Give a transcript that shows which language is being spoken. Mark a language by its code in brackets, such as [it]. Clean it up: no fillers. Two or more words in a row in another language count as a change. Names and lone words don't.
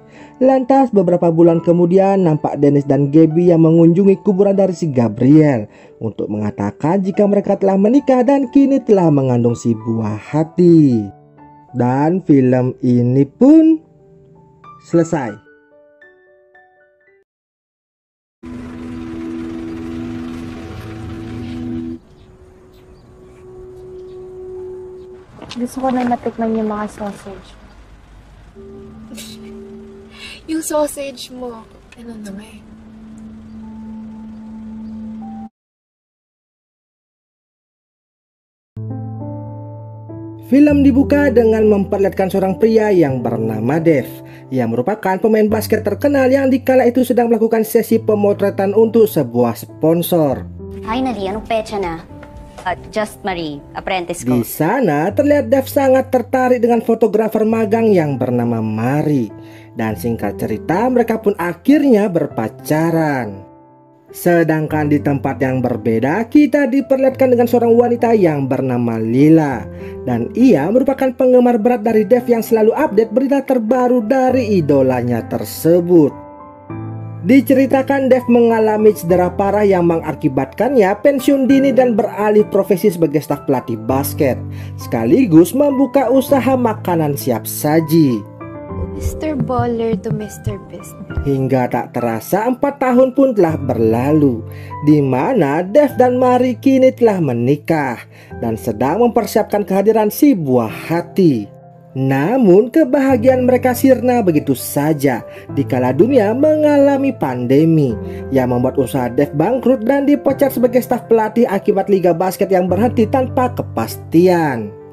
[id] Lantas beberapa bulan kemudian nampak Dennis dan Gaby yang mengunjungi kuburan dari si Gabriel untuk mengatakan jika mereka telah menikah dan kini telah mengandung si buah hati. Dan film ini pun selesai. [tl] Gusto ko na matikman yung mga sausage. Yung sausage mo, ano naman? [id] Film dibuka dengan memperlihatkan seorang pria yang bernama Dev. Ia merupakan pemain basket terkenal yang dikala itu sedang melakukan sesi pemotretan untuk sebuah sponsor. [tl] Finally, anong petsa na? [en] Just Marie, apprentice [id] Di ko. sana terlihat Dev sangat tertarik dengan fotografer magang yang bernama Marie. Dan singkat cerita mereka pun akhirnya berpacaran. Sedangkan di tempat yang berbeda kita diperlihatkan dengan seorang wanita yang bernama Lila. Dan ia merupakan penggemar berat dari Dev yang selalu update berita terbaru dari idolanya tersebut. Diceritakan Dev mengalami cedera parah yang mengakibatkannya pensiun dini dan beralih profesi sebagai staf pelatih basket, sekaligus membuka usaha makanan siap saji. [en] Mr. Baller to Mr. Beast. [id] Hingga tak terasa 4 tahun pun telah berlalu, di mana Dev dan Marie kini telah menikah dan sedang mempersiapkan kehadiran si buah hati. Namun kebahagiaan mereka sirna begitu saja dikala dunia mengalami pandemi yang membuat usaha Dev bangkrut dan dipecat sebagai staf pelatih akibat liga basket yang berhenti tanpa kepastian.